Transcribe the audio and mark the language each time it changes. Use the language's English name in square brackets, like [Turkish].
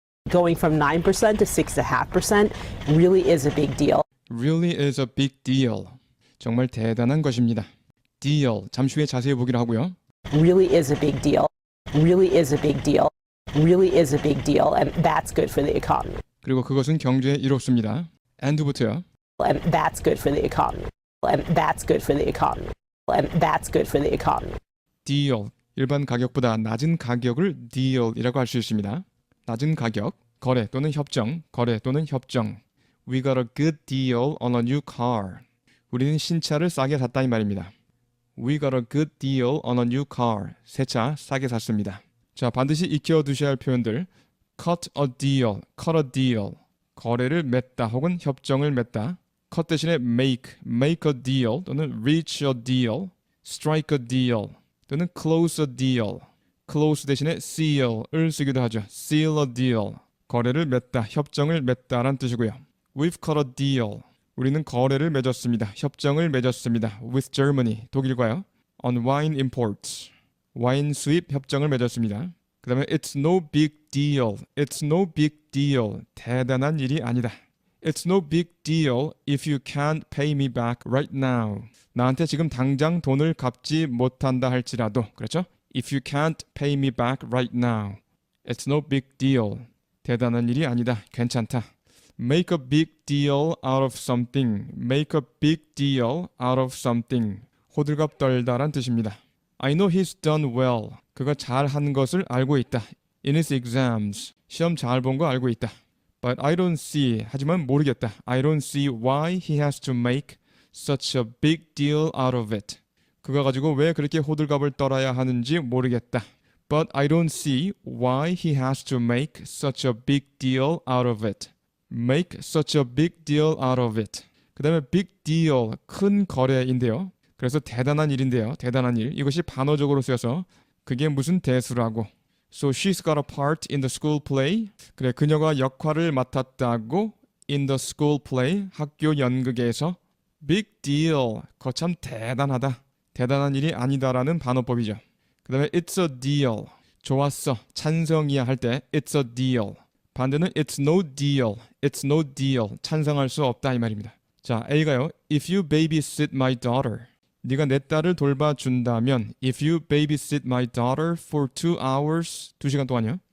[English] Going from 9% to 6.5% really is a big deal. really is a big deal. [Korean] 정말 대단한 것입니다. deal 잠시 후에 자세히 보기로 하고요. [English] Really is a big deal. Really is a big deal. Really is a big deal. And that's good for the economy. [Korean] 그리고 그것은 경제에 이롭습니다. and부터요. [English] And that's good for the economy. And that's good for the economy. And that's good for the economy. [Korean] deal 일반 가격보다 낮은 가격을 deal이라고 할 수 있습니다. 낮은 가격, 거래 또는 협정, 거래 또는 협정. [English] We got a good deal on a new car. [Korean] 우리는 신차를 싸게 샀다 이 말입니다. [English] We got a good deal on a new car. [Korean] 새 차 싸게 샀습니다. 자, 반드시 익혀 두셔야 할 표현들. [English] cut a deal, cut a deal. [Korean] 거래를 맺다 혹은 협정을 맺다. [English] cut 대신에 make a deal 또는 reach a deal, strike a deal 또는 close a deal. [Korean] close 대신에 seal을 쓰기도 하죠. [English] seal a deal. [Korean] 거래를 맺다, 협정을 맺다란 뜻이고요. [English] We've cut a deal. [Korean] 우리는 거래를 맺었습니다. 협정을 맺었습니다. [English] With Germany, [Korean] 독일과요. [English] On wine imports. [Korean] 와인 수입 협정을 맺었습니다. 그 다음에 [English] It's no big deal. It's no big deal. [Korean] 대단한 일이 아니다. [English] It's no big deal if you can't pay me back right now. [Korean] 나한테 지금 당장 돈을 갚지 못한다 할지라도 그렇죠? [English] If you can't pay me back right now. It's no big deal. [Korean] 대단한 일이 아니다. 괜찮다. [English] Make a big deal out of something. Make a big deal out of something. [Korean] 호들갑 떨다란 뜻입니다. [English] I know he's done well. [Korean] 그가 잘한 것을 알고 있다. [English] In his exams. [Korean] 시험 잘 본 거 알고 있다. [English] But I don't see. [Korean] 하지만 모르겠다. [English] I don't see why he has to make such a big deal out of it. [Korean] 그가 가지고 왜 그렇게 호들갑을 떨어야 하는지 모르겠다. [English] But I don't see why he has to make such a big deal out of it. Make such a big deal out of it. [Korean] 그 다음에 big deal, 큰 거래인데요. 그래서 대단한 일인데요. 대단한 일. 이것이 반어적으로 쓰여서 그게 무슨 대수라고. [English] So she's got a part in the school play. [Korean] 그래, 그녀가 역할을 맡았다고 [English] in the school play, [Korean] 학교 연극에서. [English] Big deal, [Korean] 거참 대단하다. 대단한 일이 아니다라는 반어법이죠. 그 다음에 [English] it's a deal, [Korean] 좋았어, 찬성이야 할 때 it's a deal. 반대는 [English] it's no deal, [Korean] it's no deal, 찬성할 수 없다 이 말입니다. 자, A가요. [English] If you babysit my daughter. [Korean] 네가 내 딸을 돌봐준다면 [English] If you babysit my daughter [Korean] for 2 hours 2시간 동안요.